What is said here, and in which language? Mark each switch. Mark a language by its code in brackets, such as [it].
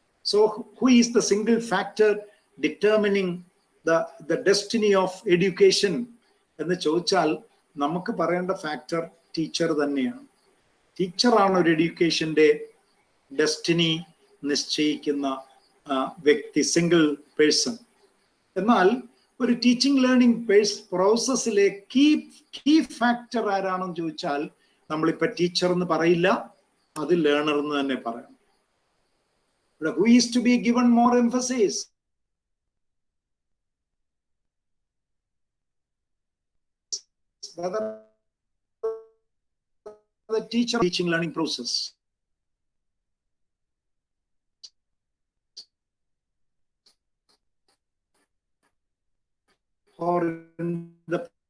[en] So who is the single factor determining the destiny of education [ml] എന്ന് ചോദിച്ചാൽ നമുക്ക് പറയേണ്ട ഫാക്ടർ ടീച്ചർ തന്നെയാണ്. ടീച്ചറാണ് ഒരു എഡ്യൂക്കേഷന്റെ ഡെസ്റ്റിനി നിശ്ചയിക്കുന്ന വ്യക്തി, സിംഗിൾ പേഴ്സൺ. എന്നാൽ ഒരു ടീച്ചിങ് ലേണിംഗ് പ്രോസസ്സിലെ കീ ഫാക്ടർ ആരാണെന്ന് ചോദിച്ചാൽ നമ്മളിപ്പോ ടീച്ചർ എന്ന് പറയില്ല, അത് ലേണർ എന്ന് തന്നെ പറയാം. [en] Who is to be given more emphasis? Whether the teaching learning process or in the